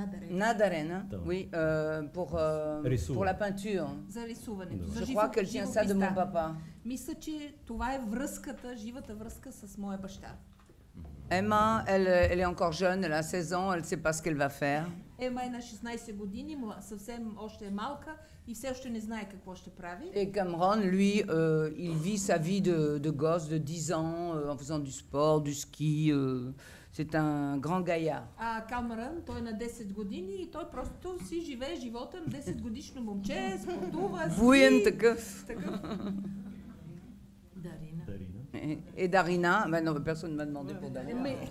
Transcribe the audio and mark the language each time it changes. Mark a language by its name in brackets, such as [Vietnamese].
[Bulgarian] Надарена, [French] oui, pour la peinture. [Bulgarian] За рисуването. [French] Je crois qu'elle tient ça de mon papa. [Bulgarian] Мисля, че това е връзката, живата връзка с моя баща. [French] Emma, elle est encore jeune, elle a 16 ans, elle ne sait pas ce qu'elle va faire. [Bulgarian] Ема е на 16 години, съвсем още е малка и все още не знае какво ще прави. [French] Et Cameron, lui, il vit sa vie de gosse de 10 ans en faisant du sport, du ski. C'est un grand gaillard. [Bulgarian] А Камерън, той е на 10 години и той просто си живее живота на 10 годишно момче, спортува, ски. Буен такъв. Дарина. [French] Et Darina, ben non, personne ne m'a demandé pour Darina.